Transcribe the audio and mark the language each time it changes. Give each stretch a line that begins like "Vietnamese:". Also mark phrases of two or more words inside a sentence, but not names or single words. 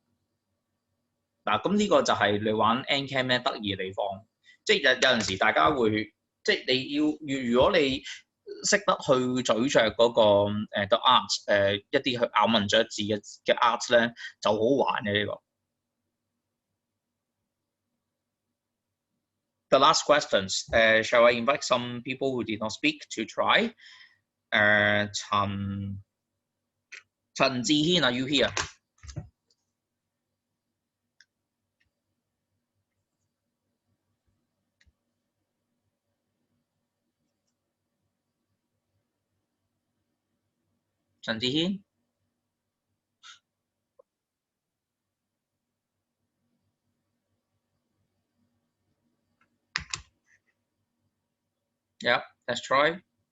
Cantonese: 嗱，咁呢個就係你玩 Ncam 咧得意嘅地方，即係有陣時大家會，即係你要如果你識得去咀嚼嗰個
English: the art
Cantonese: 一啲去咬文嚼字嘅 art 咧，就好玩嘅呢個。
English: The last questions. Shall I invite some people who did not speak to try? 陳志軒 are you here? 陳志軒 Yeah, let's try.